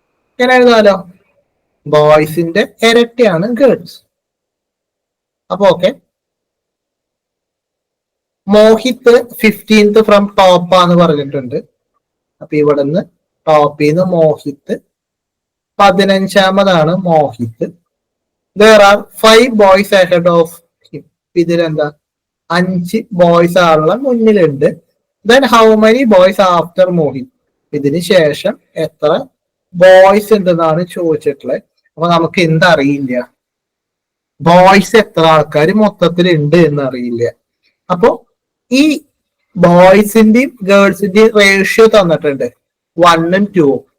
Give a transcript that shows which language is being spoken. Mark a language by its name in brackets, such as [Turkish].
[Malayalam] ഇങ്ങനെ എഴുതാലോ, ബോയ്സിന്റെ ഇരട്ടയാണ് ഗേൾസ്. അപ്പൊ okay. Mohit 15th from ടോപ്പാന്ന് പറഞ്ഞിട്ടുണ്ട്. അപ്പൊ ഇവിടുന്ന് ടോപ്പിന്ന് Mohit 15ാമതാണ് Mohit. [English] There are 5 boys ahead of him. [Malayalam] ഇതിലെന്താ 5 ബോയ്സ് ആളുള്ള മുന്നിലുണ്ട്. [English] Then how many boys after Mohit? [Malayalam] ഇതിന് ശേഷം എത്ര ബോയ്സ് ഉണ്ടെന്നാണ് ചോദിച്ചിട്ടുള്ളത്. അപ്പൊ നമുക്ക് എന്തറിയില്ല, ബോയ്സ് എത്ര ആൾക്കാർ മൊത്തത്തിൽ ഉണ്ട് എന്ന് അറിയില്ല. അപ്പൊ ഈ ബോയ്സിന്റെയും ഗേൾസിന്റെയും റേഷ്യോ തന്നിട്ടുണ്ട് 1ഉം 2ഉം.